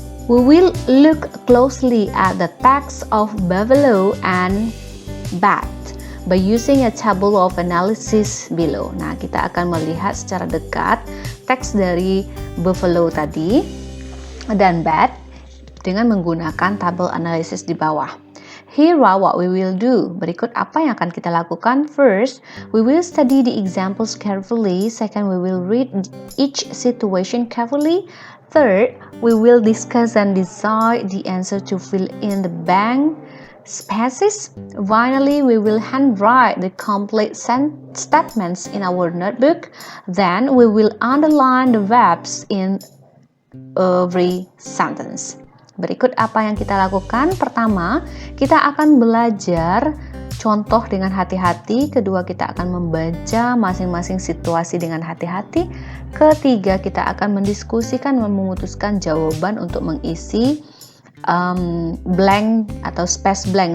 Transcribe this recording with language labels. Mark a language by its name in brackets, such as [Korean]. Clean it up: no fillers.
[English] We will look closely at the text of buffalo and bat by using a table of analysis below. [Indonesian] Nah, kita akan melihat secara dekat teks dari buffalo tadi dan bat dengan menggunakan tabel analisis di bawah. [English] Here are what we will do. [Indonesian] Berikut apa yang akan kita lakukan. [English] First, we will study the examples carefully. Second, we will read each situation carefully. Third, we will discuss and decide the answer to fill in the blank spaces. Finally, we will handwrite the complete statements in our notebook. Then, we will underline the verbs in every sentence. [Indonesian] Berikut apa yang kita lakukan. Pertama, kita akan belajar contoh dengan hati-hati. Kedua, kita akan membaca masing-masing situasi dengan hati-hati. Ketiga, kita akan mendiskusikan dan memutuskan jawaban untuk mengisi blank atau space blank.